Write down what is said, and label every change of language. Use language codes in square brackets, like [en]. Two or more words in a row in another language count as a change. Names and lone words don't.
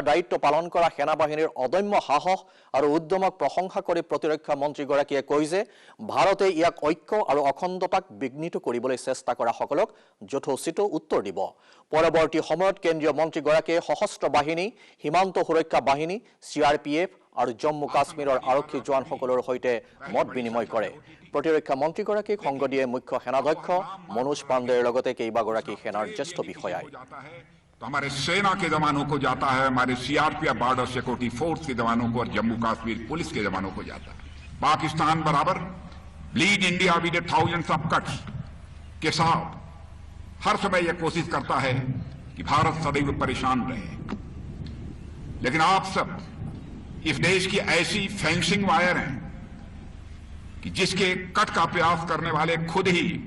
[as] দায়িত্ব পালন কৰা সেনাবাহিনীৰ অদম্য সাহস আৰু উদ্যমক প্ৰশংসা কৰি প্ৰতিৰক্ষা মন্ত্ৰীগৰাকীয়ে কয় যে ভাৰতে ইয়াক ঐক্য আৰু অখণ্ডতাক বিঘ্নিত কৰিবলৈ চেষ্টা কৰা সকলক যথোচিত উত্তৰ দিব পৰৱৰ্তী সময়ত কেন্দ্ৰীয় মন্ত্ৰীগৰাকীয়ে সশস্ত্ৰ বাহিনী সীমান্ত সুৰক্ষা বাহিনী CRPF আৰু জম্মু কাশ্মীৰৰ আৰক্ষী জোৱানসকলৰ সৈতে মত বিনিময় কৰে প্ৰতিৰক্ষা মন্ত্ৰীগৰাকীক সংগ দিয়ে মুখ্য সেনাধ্যক্ষ মনোজ পাণ্ডেৰ লগতে কেইবাগৰাকী সেনাৰ জ্যেষ্ঠ বিষয়াই [hi] तो हमारे सेना के जवानों को जाता है हमारे CRPF बॉर्डर सिक्योरिटी फोर्स के जवानों को और जम्मू कश्मीर पुलिस के जवानों को जाता है पाकिस्तान बराबर [en] bleed India with thousands of cuts [hi] के साथ हर समय यह कोशिश करता है कि भारत सदैव परेशान रहे लेकिन आप सब इस देश की ऐसी [en] fencing wire [hi] हैं कि जिसके कट का प्रयास करने वाले खुद ही